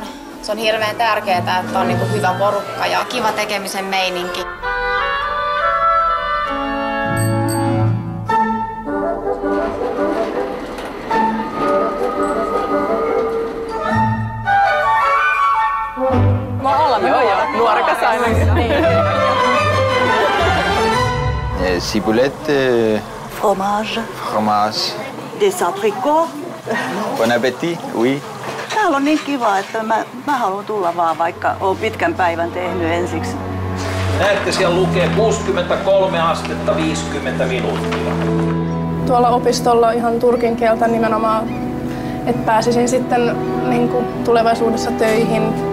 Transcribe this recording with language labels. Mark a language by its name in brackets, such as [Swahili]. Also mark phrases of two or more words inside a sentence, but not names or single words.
[Finnish] Se on hirveän tärkeää, että on hyvä porukka ja kiva tekemisen meininki. Nuorekas ainakin. [French] Ciboulette. Fromage. Fromage. Des abricots. Bon appétit, oui. [Finnish] Täällä on niin kiva, että mä haluan tulla vaan, vaikka oon pitkän päivän tehnyt ensiksi. Näette, siellä lukee 63 astetta 50 minuuttia. Tuolla opistolla ihan turkin kieltä nimenomaan, että pääsisin sitten tulevaisuudessa töihin.